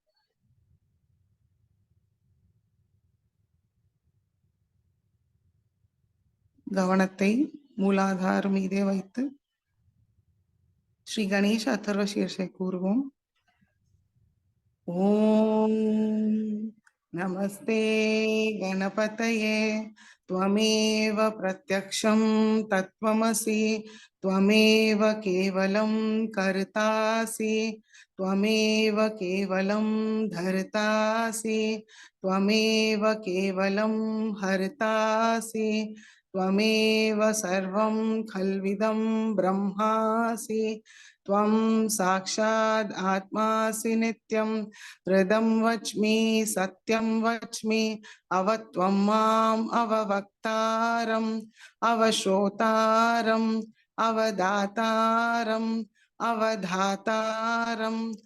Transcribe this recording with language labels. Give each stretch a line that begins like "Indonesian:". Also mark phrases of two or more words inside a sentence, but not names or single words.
Tamil: கவனத்தை மூலாதார மீதே வைத்து ஸ்ரீ கணேச அதர்வ சீர்ஷை கூறுவோம்.
Sanskrit: ॐ नमस्ते गणपतये त्वमेव प्रत्यक्षं तत्त्वमसि त्वमेव केवलं कर्तासि त्वमेव केवलं धर्तासि त्वमेव केवलं हर्तासि त्वमेव सर्वं खल्विदं ब्रह्मासि त्वं साक्षात् आत्मासि नित्यं हृदं वच्मि सत्यं वच्मि अवत्वं माम् अववक्तारम् अवश्रोतारम् अवदातारम् अवधातारम्